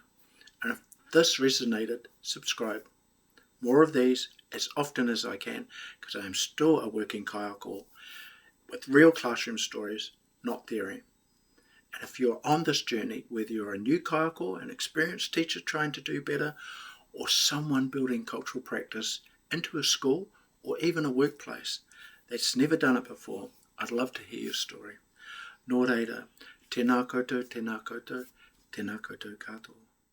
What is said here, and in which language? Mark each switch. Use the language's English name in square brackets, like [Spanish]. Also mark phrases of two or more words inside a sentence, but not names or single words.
[English] And if this resonated, subscribe. More of these as often as I can, because I am still a working kaiako with real classroom stories, not theory. And if you're on this journey, whether you're a new kaiako, an experienced teacher trying to do better, or someone building cultural practice into a school or even a workplace that's never done it before, I'd love to hear your story. [Māori] Nō reira, tēnā koutou, tēnā koutou, tēnā koutou katoa.